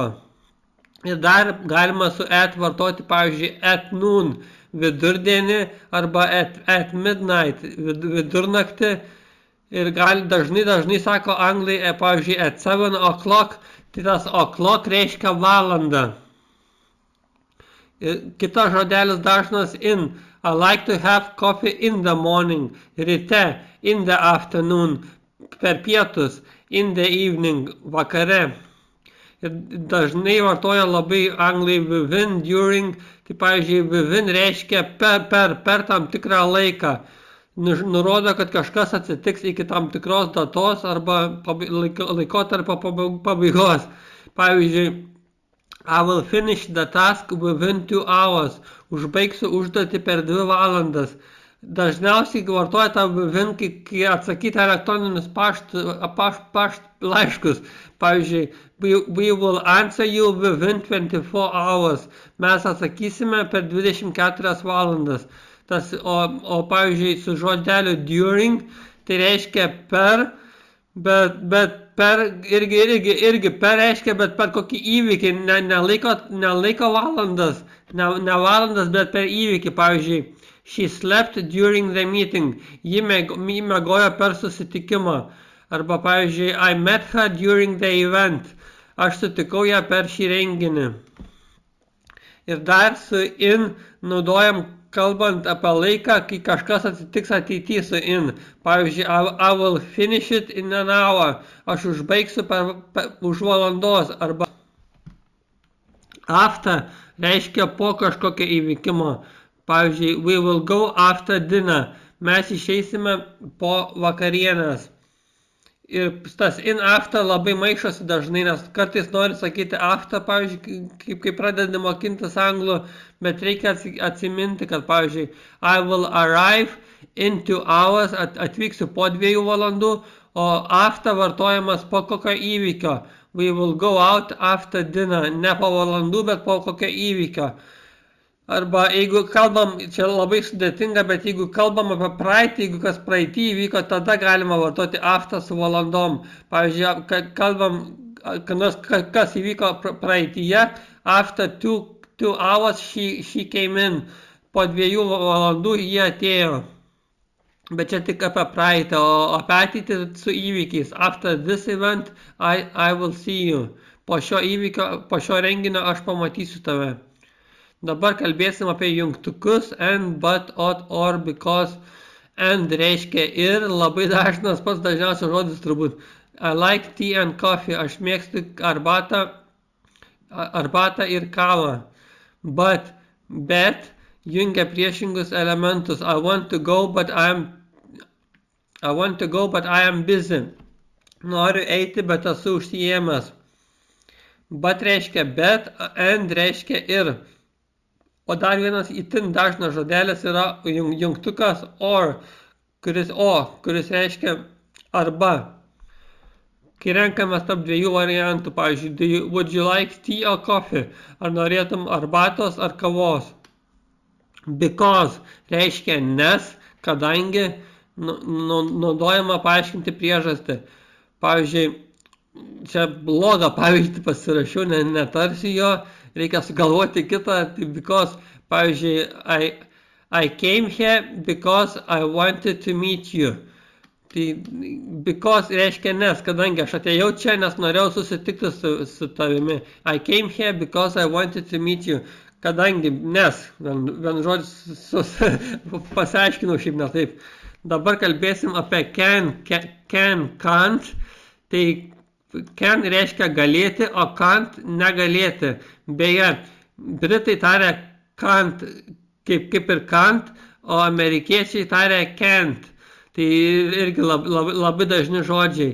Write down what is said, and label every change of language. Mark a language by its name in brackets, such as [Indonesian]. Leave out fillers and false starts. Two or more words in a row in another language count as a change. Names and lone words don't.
[Lithuanian] Ir dar galima su at vartoti, pavyzdžiui, [English] at noon, [Lithuanian] vidurdienį, arba [English] at midnight, [Lithuanian] vidurnaktį. Ir dažnai sako anglai, pavyzdžiui, [English] at 7 o'clock, [Lithuanian] tai tas o'clock reiškia valandą. Ir kitas žodelis dažnas in. [English] I like to have coffee in the morning, ryte, in the afternoon, [Lithuanian] per pietus, [English] in the evening, [Lithuanian] vakare. Ir dažnai vartoja labai anglai [English] within, during, [Lithuanian] tai pavyzdžiui, within reiškia per tam tikrą laiką. Nurodo, kad kažkas atsitiks iki tam tikros datos arba laikotarpio pabaigos. Pavyzdžiui, [English] I will finish the task within 2 hours. [Lithuanian] Užbaigsiu užduotį per 2 valandas. Dažniausiai vartoja tą within, kai atsakyti elektroninius laiškus. Pavyzdžiui, [English] we will answer you within 24 hours. [Lithuanian] Mes atsakysime per 24 valandas. O pavyzdžiui, su žodeliu during, tai reiškia per, bet per irgi per reiškia, bet per kokį įvykį, ne laiko valandas, ne valandas, bet per įvykį. Pavyzdžiui, [English] she slept during the meeting, [Lithuanian] ji miegojo per susitikimą. Arba pavyzdžiui, [English] I met her during the event, [Lithuanian] aš sutikau ją per šį renginį. Ir dar su in naudojam kalbant apie laiką, kai kažkas atsitiks ateityje su in. Pavyzdžiui, [English] I will finish it in an hour. [Lithuanian] Aš užbaigsiu už valandos. Arba after reiškia po kažkokio įvykimo. Pavyzdžiui, [English] we will go after dinner. [Lithuanian] Mes išeisime po vakarienės. Ir tas [English] in after [Lithuanian] labai maišosi dažnai, nes kartais nori sakyti after, pavyzdžiui, kai pradedi mokintis anglų, bet reikia atsiminti, kad, pavyzdžiui, [English] I will arrive in 2 hours, [Lithuanian] atvyksiu po 2 valandų, o after vartojamas po kokio įvykio. [English] We will go out after dinner, [Lithuanian] ne po valandų, bet po kokio įvykio. Arba jeigu kalbam, čia labai sudėtinga, bet jeigu kalbam apie praeitį, jeigu kas praeitį įvyko, tada galima vartoti after su valandom. Pavyzdžiui, kalbam, kas įvyko praeityje, [English] after 2 hours she came in. [Lithuanian] Po 2 valandų jie atėjo. Bet čia tik apie praeitį, o apie ateitį su įvykiais. [English] After this event, I will see you. [Lithuanian] Po šio įvykio, po šio renginio aš pamatysiu tave. Dabar kalbėsim apie jungtukus [English] and, but, ot, or, because. [Lithuanian] And reiškia ir, labai dažnas pats dažniausias žodis turbūt. [English] I like tea and coffee. [Lithuanian] Aš mėgstu arbatą ir kavą. Bet jungia priešingus elementus. [English] I want to go, but I am busy. [Lithuanian] Noriu eiti, bet esu užsiėmęs. But reiškia bet, and reiškia ir. O dar vienas itin dažnas žodelis yra jungtukas or, kuris reiškia arba. Kai renkamės tarp dviejų variantų, pavyzdžiui, [English] would you like tea or coffee? [Lithuanian] Ar norėtum arbatos ar kavos? Because reiškia nes, kadangi naudojama paaiškinti priežastį. Pavyzdžiui, čia blogą pavyzdį pasirašiau, netarsiu jo, reikia sugalvoti kitą, [English] because, pavyzdžiui, I came here because I wanted to meet you. [Lithuanian] Tai because reiškia nes, kadangi aš atėjau čia, nes norėjau susitikti su tavimi. [English] I came here because I wanted to meet you. [Lithuanian] Kadangi nes, vien žodžius pasiaiškinau šiaip ne taip. Dabar kalbėsim apie [English] can, can't. [Lithuanian] Tai can reiškia galėti, o can't negalėti. Beje, britai taria can't kaip ir can't, o amerikiečiai taria can't. Tai irgi labai dažni žodžiai.